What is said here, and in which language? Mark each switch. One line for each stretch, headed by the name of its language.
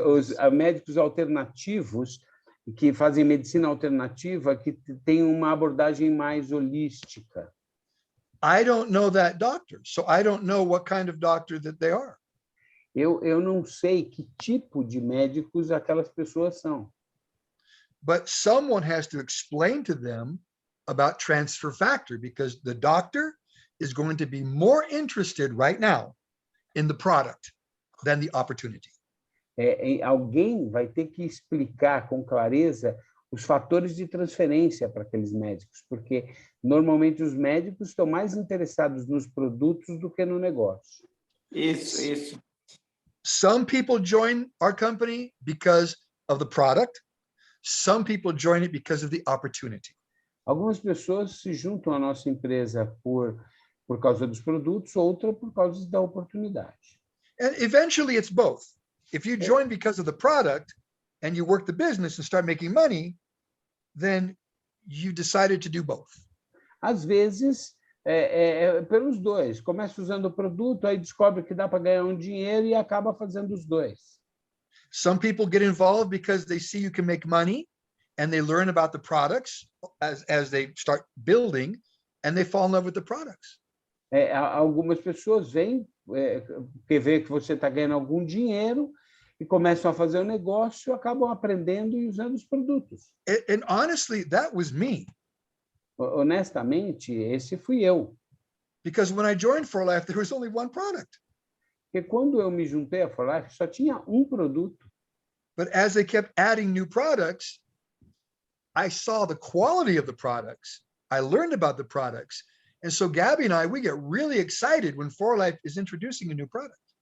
Portuguese: Os médicos alternativos que fazem medicina alternativa, que tem uma abordagem mais holística.
English: I don't know that doctor, so I don't know what kind of doctor that they are.
Portuguese: Eu não sei que tipo de médicos aquelas pessoas são.
English: But someone has to explain to them about transfer factor, because the doctor is going to be more interested right now in the product than the opportunity.
Portuguese: Alguém vai ter que explicar com clareza os fatores de transferência para aqueles médicos, porque normalmente os médicos estão mais interessados nos produtos do que no negócio. Isso.
English: Some people join our company because of the product. Some people join it because of the opportunity.
Portuguese: Algumas pessoas se juntam à nossa empresa por causa dos produtos, outra por causa da oportunidade.
English: And eventually it's both. If you join because of the product and you work the business and start making money, then you decided to do both.
Portuguese: Às vezes, pelos dois. Começa usando o produto, aí descobre que dá para ganhar um dinheiro e acaba fazendo os dois.
English: Some people get involved because they see you can make money and they learn about the products as they start building and they fall in love with the products.
Portuguese: Algumas pessoas vêm porque vê que você está ganhando algum dinheiro e começam a fazer o negócio, acabam aprendendo e usando os produtos.
English: And honestly, that was me.
Portuguese: Honestamente, esse fui eu.
English: Because when I joined For Life, there was only one product.
Portuguese: Porque quando eu me juntei à For Life, só tinha um produto.
English: But as they kept adding new products, I saw the quality of the products. I learned about the products. And so Gabby and I, we get really excited when For Life is introducing a new product.